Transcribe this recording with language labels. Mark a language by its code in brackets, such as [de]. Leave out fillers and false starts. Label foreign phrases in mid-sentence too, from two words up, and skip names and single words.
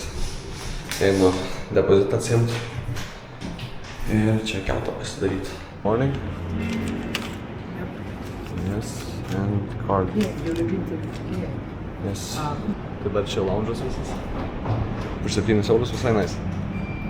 [lt] Einu depozitą atsiimt ir checkoutą pasidaryti. [en] Morning. Yes, and card. Yes. [lt] Tai dar čia lounge'as visas. Už 7 eurus visai nice.